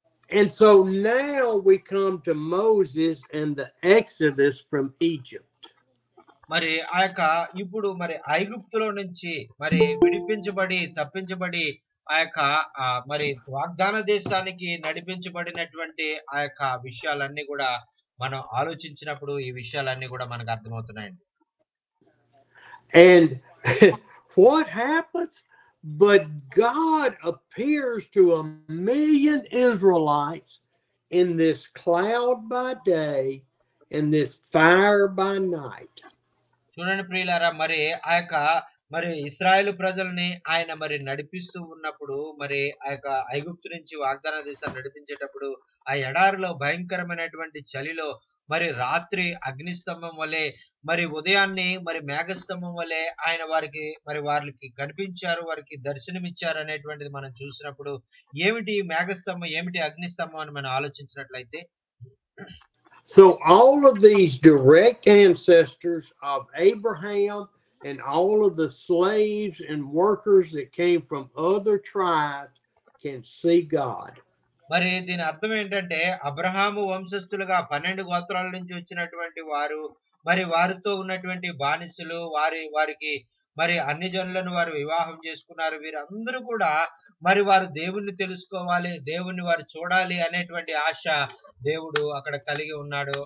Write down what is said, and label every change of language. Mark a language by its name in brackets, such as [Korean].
[English] And so now we come to Moses and the Exodus from Egypt. [Telugu] మరి ఆ యొక్క ఇప్పుడు మరి ఐగుప్తులో నుంచి మరి విడిపించబడి తప్పించబడి ఆ యొక్క మరి వాగ్దాన దేశానికి నడిపించబడినటువంటి ఆ యొక్క విషయాలన్నీ కూడా మనం ఆలోచించినప్పుడు ఈ విషయాలన్నీ కూడా మనకు అర్థమవుతున్నాయండి. [English] And what happens? But God appears to 1,000,000 Israelites in this cloud by day and this fire by night. [Telugu] చూడండి ప్రియులారా, మరి ఆ యొక్క మరి ఇశ్రాయేలు ప్రజల్ని ఆయన మరి నడిపిస్తూ ఉన్నప్పుడు, మరి ఆ యొక్క ఐగుప్తు నుంచి వాగ్దాన దేశాన్ని నడిపించేటప్పుడు ఆ ఎడారిలో భయంకరమైనటువంటి చలిలో మరి రాత్రి అగ్నిస్తంభం వలె, మరి ఉదయాన్ని మరి మేఘస్తంభం వలె ఆయన వారికి కనిపించారు, వారికి దర్శనమిచ్చారు అనేటువంటిది మనం చూసినప్పుడు ఏమిటి మేఘస్తంభం, ఏమిటి అగ్నిస్తంభం అని మనం ఆలోచించినట్లయితే, [English] so all of these direct ancestors of Abraham and all of the slaves and workers that came from other tribes can see God. [Telugu] మరి దీని అర్థం ఏంటంటే అబ్రహాము వంశస్థులుగా 12 గోత్రాల నుంచి వచ్చినటువంటి వారు, మరి వారితో ఉన్నటువంటి బానిసలు, వారికి మరి అన్ని జనులను వారు వివాహం చేసుకున్నారు. వీరందరూ కూడా మరి వారు దేవుణ్ణి తెలుసుకోవాలి, దేవుణ్ణి వారు చూడాలి అనేటువంటి ఆశ దేవుడు అక్కడ కలిగి ఉన్నాడు.